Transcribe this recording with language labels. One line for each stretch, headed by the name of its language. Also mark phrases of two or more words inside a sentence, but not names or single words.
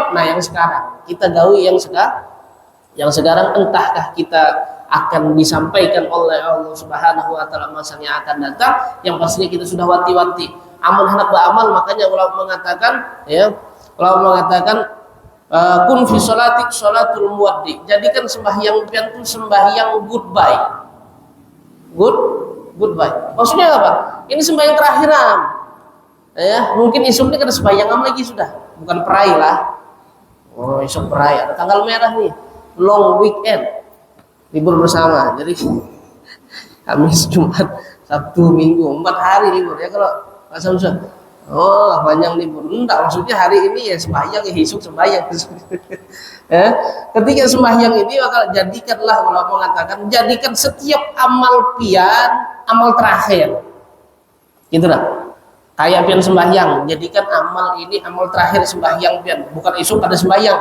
Indonesian: Nah, yang sekarang kita gawi yang sekarang entahkah kita akan disampaikan oleh Allah Subhanahu wa taala masa yang akan datang, yang pastinya kita sudah wanti-wanti. Amal hendak beramal, makanya ulama mengatakan
Arabic: kun fi sholatik sholatul muwaddi.
Indonesian: Jadikan sembahyang pian itu sembahyang goodbye.
English: Goodbye.
Indonesian: Maksudnya apa? Ini sembahyang terakhiran. Ya, mungkin esok ini ada sembahyang lagi sudah, bukan perai lah. Oh, esok perai, ada tanggal merah nih,
English: long weekend,
Indonesian: libur bersama. Jadi Kamis, Jumat, Sabtu, Minggu, 4 hari libur ya kalau masa usah. Oh, panjang libur. Enggak, maksudnya hari ini ya sembahyang, ya esok sembahyang. Ketika sembahyang ini maka jadikanlah, ulama mengatakan jadikan setiap amal pian amal terakhir. Gitu lah. Kayak pian sembahyang, jadikan amal ini amal terakhir sembahyang pian, bukan esok ada sembahyang.